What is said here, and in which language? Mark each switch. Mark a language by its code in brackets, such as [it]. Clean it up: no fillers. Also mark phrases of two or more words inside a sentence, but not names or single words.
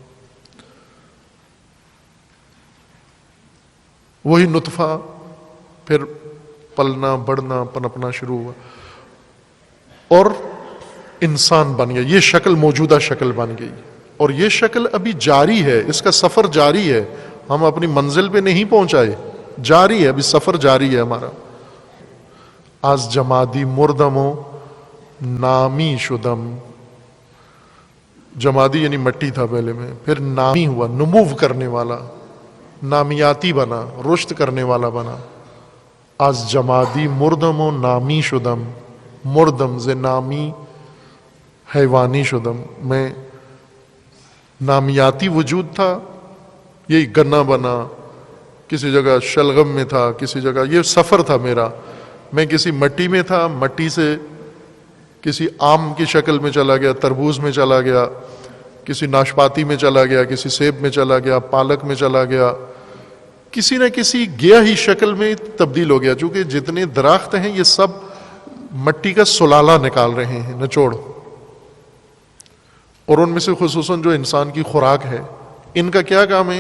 [ur] وہی نطفہ پھر پلنا بڑھنا پنپنا شروع ہوا اور انسان بن گیا، یہ شکل موجودہ شکل بن گئی، اور یہ شکل ابھی جاری ہے، اس کا سفر جاری ہے، ہم اپنی منزل پہ نہیں پہنچائے، جاری ہے، ابھی سفر جاری ہے ہمارا۔ [fa] از جمادی مردم و نامی شدم، [ur] جمادی یعنی مٹی تھا پہلے میں، پھر نامی ہوا، نمو کرنے والا، نامیاتی بنا، رشد کرنے والا بنا۔ [fa] از جمادی مردم و نامی شدم، مردم ز نامی حیوانی شدم، [ur] میں نامیاتی وجود تھا، یہی گنا بنا، کسی جگہ شلغم میں تھا، کسی جگہ یہ سفر تھا میرا، میں کسی مٹی میں تھا، مٹی سے کسی آم کی شکل میں چلا گیا، تربوز میں چلا گیا، کسی ناشپاتی میں چلا گیا، کسی سیب میں چلا گیا، پالک میں چلا گیا، کسی نہ کسی گیا ہی شکل میں تبدیل ہو گیا، چونکہ جتنے درخت ہیں یہ سب مٹی کا سلالہ نکال رہے ہیں، نچوڑ، اور ان میں سے خصوصاً جو انسان کی خوراک ہے، ان کا کیا کام ہے؟